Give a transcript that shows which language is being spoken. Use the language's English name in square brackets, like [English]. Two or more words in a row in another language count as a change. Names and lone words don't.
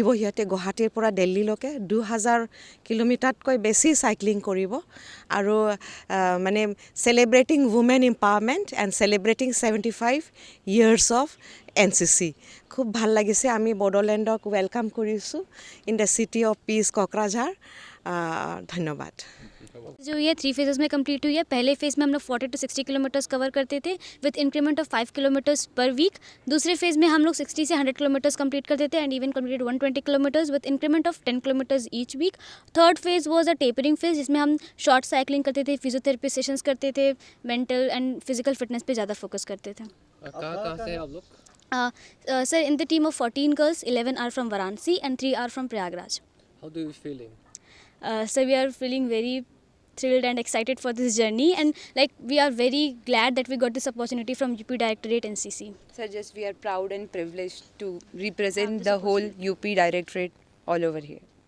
[Assamese] সিহঁতে গুৱাহাটীৰ পৰা দিল্লীলৈকে 2000 কিলোমিটাৰতকৈ বেছি সাইক্লিং কৰিব আৰু মানে [English] celebrating women empowerment and celebrating 75 years of NCC. [Assamese] খুব ভাল লাগিছে। আমি বড়োলেণ্ডক ৱেলকাম কৰিছোঁ [English] in the city of peace Kokrajhar. [Assamese] ধন্যবাদ। [Hindi] जो ये 3 फेजेस में कंप्लीट हुई है। पहले फेज़ में हम लोग 40 to 60 किलोमीटर्स कवर करते थे [English] with increment of 5 kilometers per week. [Hindi] दूसरे फेज़ में हम लोग 60 से 100 किलोमीटर्स कंप्लीट करते थे [English] and even completed 120 kilometers with increment of 10 kilometers each week. third phase was a tapering phase, [Hindi] जिसमें हम [English] short cycling [Hindi] करते थे, [English] physiotherapy sessions [Hindi] करते थे, [English] mental and physical fitness [Hindi] पे ज़्यादा फोकस करते थे। कहाँ से आप लोग? [English] Sir in the team of 14 girls, 11 are from Varanasi and 3 are from Prayagraj. How do you feeling? So we are feeling very thrilled and excited for this journey, and like we are very glad that we got this opportunity from UP Directorate NCC. Sir, just we are proud and privileged to represent the whole UP Directorate all over here.